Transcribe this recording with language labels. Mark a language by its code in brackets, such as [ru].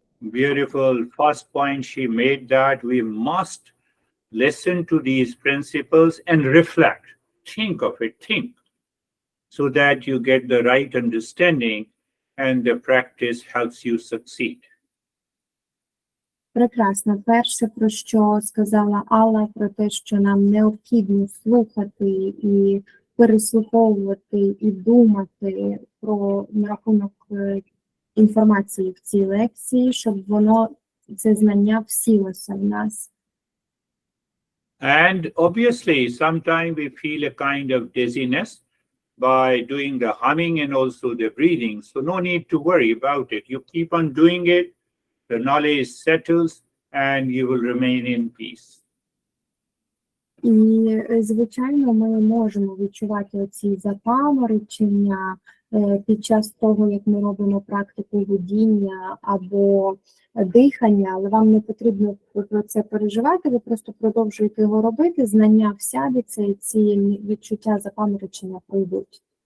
[en] Beautiful. First point she made that we must listen to these principles and reflect. Think of it, think, so that you get the right understanding and the practice helps you succeed. [uk] Прекрасно. Перше, про що сказала Алла, про те, що нам необхідно слухати і переслуховувати і думати про на рахунок інформації в цій лекції, щоб це знання всілося в нас. [en] And obviously, sometimes we feel a kind of dizziness by doing the humming and also the breathing. So no need to worry about it. You keep on doing it, the knowledge settles, and you will remain in peace. [uk] І, звичайно, ми можемо відчувати оці запаморочення під час того, як ми робимо практику гудіння або дихання, але вам не потрібно про це переживати, ви просто продовжуєте його робити, знання всядеться і ці відчуття запаморочення пройдуть.